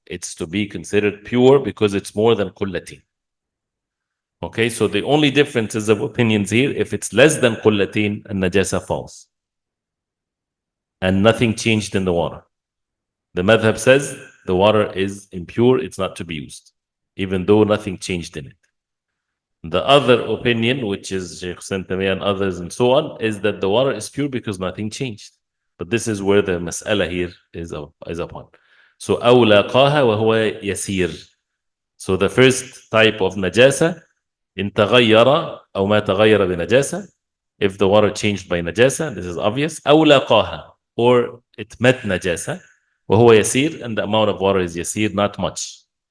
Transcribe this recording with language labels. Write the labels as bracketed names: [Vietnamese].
[English] It's to be considered pure because it's more than qullatain. Okay, so the only differences of opinions here, if it's less than qullatain and najasa falls and nothing changed in the water, the madhab says the water is impure, it's not to be used, even though nothing changed in it. The other opinion, which is Sheikh Santami and others and so on, is that the water is pure because nothing changed. But this is where the mas'ala here is upon. [Arabic] So أو لاقاها وهو يسير. [English] So the first type of najasa, [Arabic] إن تغير أو ما تغير بنجاسة, [English] if the water changed by najasa, this is obvious. [Arabic] أو لاقاها, [English] or it met najasa, [Arabic] وهو يسير, [English] and the amount of water is يسير, not much.